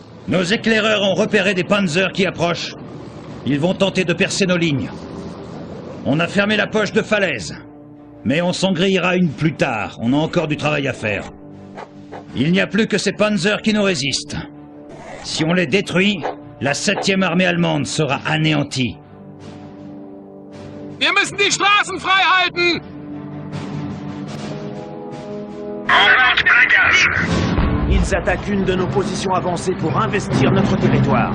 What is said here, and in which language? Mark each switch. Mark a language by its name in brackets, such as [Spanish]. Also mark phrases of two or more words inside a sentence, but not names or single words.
[French] Nos éclaireurs ont repéré des panzers qui approchent. Ils vont tenter de percer nos lignes. On a fermé la poche de falaise. Mais on s'en grillera une plus tard. On a encore du travail à faire. Il n'y a plus que ces panzers qui nous résistent. Si on les détruit, la 7e armée allemande sera anéantie. [German] Wir müssen die Straßen frei halten! [French] Ils attaquent une de nos positions avancées pour investir notre territoire.